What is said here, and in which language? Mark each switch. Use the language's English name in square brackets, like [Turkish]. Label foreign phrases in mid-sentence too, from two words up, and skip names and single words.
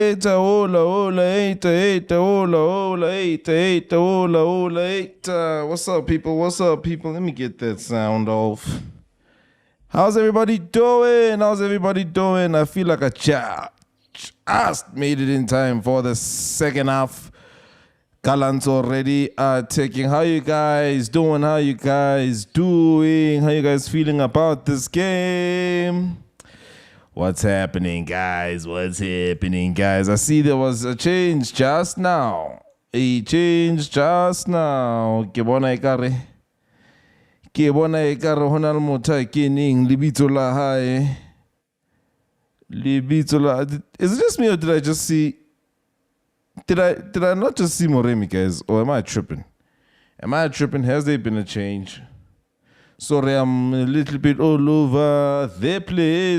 [English] Eita, hola, hola, eita, eita, hola, hola, eita, eita, hola, hola, eita. What's up, people? What's up, people? Let me get that sound off. How's everybody doing? How's everybody doing? I feel like I just made it in time for the second half. Gallants already taking. How you guys doing? How you guys doing? How you guys feeling about this game? What's happening, guys? What's happening, guys? I see there was a change just now. A change just now. [Southern Sotho] Ke bona ekare hona le motho a keneng lebitso la hae. [English] Is it just me or did I just see? Did I not just see Moremi, guys? Or am I tripping? Has there been a change? Sorry, I'm a little bit all over the place.